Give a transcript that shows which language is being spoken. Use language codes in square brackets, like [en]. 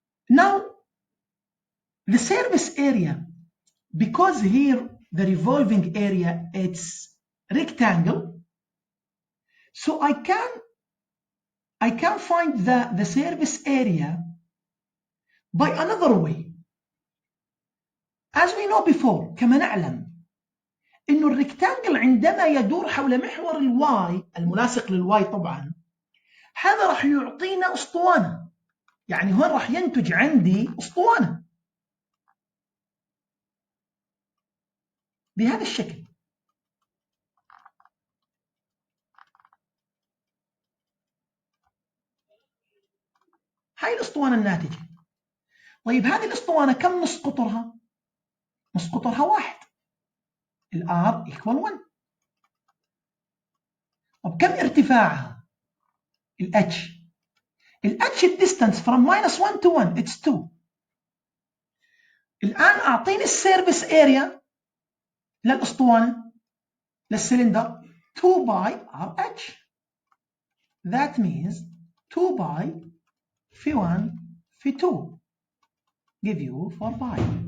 [en] Now, the surface area, because here the revolving area, it's rectangle, so I can find the surface area by another way. As we know before, [ar] كما نعلم إنه الريكتانجل عندما يدور حول محور الواي الملاصق للواي طبعا هذا راح يعطينا أسطوانة، يعني هون راح ينتج عندي أسطوانة بهذا الشكل. هاي الأسطوانة الناتجة. طيب هذه الأسطوانة كم نص قطرها؟ نص قطرها 1، الR equal 1. طب كم ارتفاعها؟ [en] الH distance from -1 to 1 it's 2. [ar] الآن أعطيني السيرفيس اريا للأسطوانة للسلندر 2 باي RH. [en] That means 2 pi في 1 في 2 give you 4 pi.